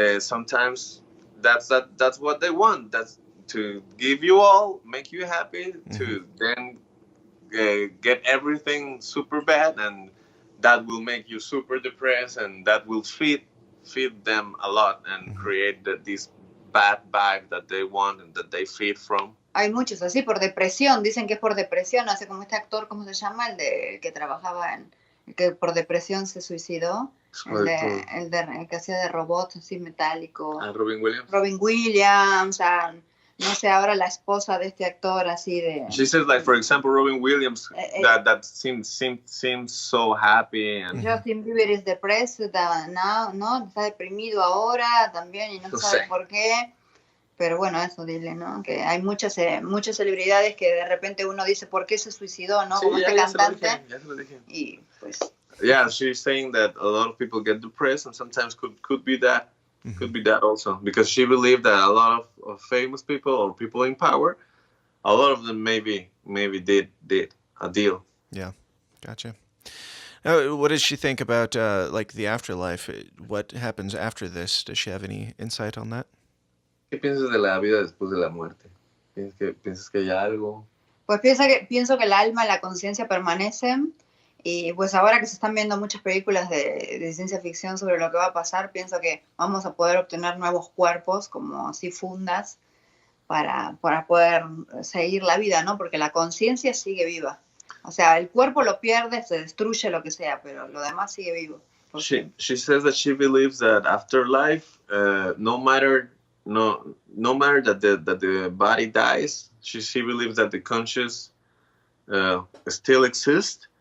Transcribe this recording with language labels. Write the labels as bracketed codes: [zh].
[en] Sometimes that's what they want. That's to give you all, make you happy, Mm-hmm. to then get everything super bad, and that will make you super depressed, and that will feed them a lot and Mm-hmm. create this bad vibe that they want and that they feed from. [es] Hay muchos así por depresión, dicen que es por depresión, hace como este actor, ¿cómo se llama? El que trabajaba el que por depresión se suicidó, el que hacía de robot así metálico. Robin Williams. Robin Williams, no sé, ahora la esposa de este actor así de... [en] She says, like, for example, Robin Williams, that seems so happy. And Justin Bieber is depressed now, ¿no? [es] Está deprimido ahora también y no sabe por qué. Pero bueno, eso dile, ¿no? Que hay muchas celebridades que de repente uno dice, ¿por qué se suicidó, no? Sí, como este cantante. Ya se lo dije. Y pues... [en] Yeah, she's saying that a lot of people get depressed, and sometimes could be that. Mm-hmm. Could be that also, because she believed that a lot of famous people or people in power, a lot of them maybe did a deal. Yeah, gotcha. Now, what does she think about like the afterlife? What happens after this? Does she have any insight on that? [es] ¿Qué piensas de la vida después de la muerte? ¿Piensas que hay algo? Pues pienso que el alma, la conciencia permanecen. Y pues ahora que se están viendo muchas películas de ciencia ficción sobre lo que va a pasar, pienso que vamos a poder obtener nuevos cuerpos, como así fundas, para poder seguir la vida, ¿no? Porque la conciencia sigue viva. O sea, el cuerpo lo pierde, se destruye, lo que sea, pero lo demás sigue vivo. [en] She says that she believes that after life, no matter that the body dies, she believes that the conscious still exists.